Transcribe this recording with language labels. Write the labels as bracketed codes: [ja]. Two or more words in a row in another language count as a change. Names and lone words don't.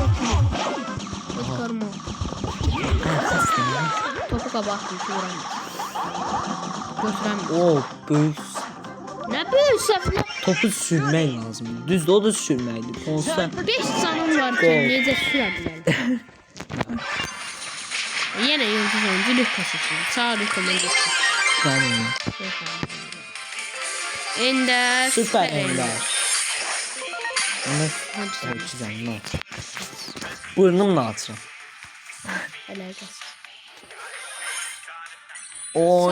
[az] Edgar mı? Topu qabağa vuramaz. Götürəmir. [tr] O büyük. [az] Nə böyük səhvlə? Topu sürmək lazım. Düzdür, o da sürməkdir. Konsta 5 canım var ki, necə sürə bilərəm? [tr] Yenə yıldız oyuncu Lucas seçildi. Sağ Lucas'dan geçti. yani Ender. süper ender. Ama Hadi güzel ne? Burnumla atacağım. Alakası. O